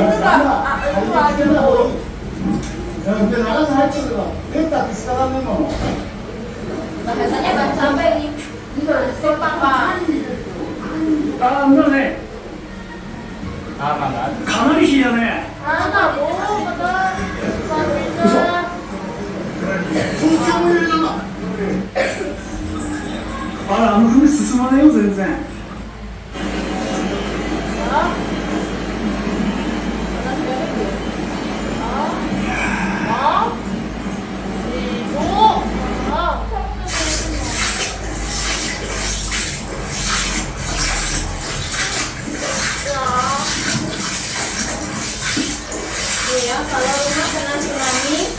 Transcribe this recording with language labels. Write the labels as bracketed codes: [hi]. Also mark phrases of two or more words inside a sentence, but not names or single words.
[id] itu aja bu. Bahasanya bahasa apa ini? Jepang Pak. [ja] かなり火だね。 [id] Anak bu, betul. Pindah. [ja] あら、船進まないよ、全然。 [id] Hah? Hah? Ibu. Hah? Iya, kalau rumah kena tsunami,